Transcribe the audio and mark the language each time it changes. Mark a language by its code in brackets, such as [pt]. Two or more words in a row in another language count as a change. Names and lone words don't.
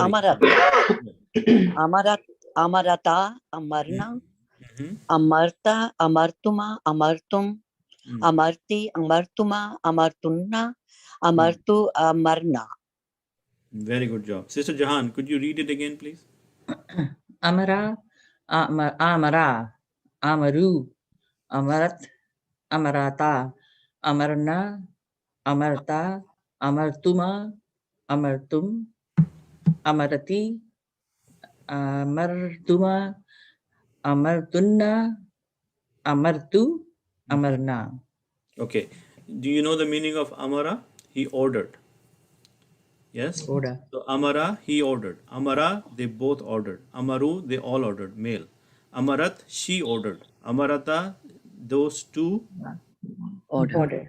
[ar] أمرت، أمرت، أمرتا، أمرن، أمرت، أمرتما، أمرتم، أمرت، أمرتما، أمرتن، أمرت، أمرنا. [en] Very good job. Sister Jahan, could you read it again, please? [ar] أمر، أمرا، أمروا، أمرت، أمرتا، أمرن، أمرت، أمرتما، أمرتم، أمرت، أمرتما، أمرتن، أمرت، أمرنا. [en] Okay. Do you know the meaning of Amara? He ordered. Yes? Order. So Amara, he ordered. Amara, they both ordered. Amaru, they all ordered, male. Amarat, she ordered. Amarata, those two Order.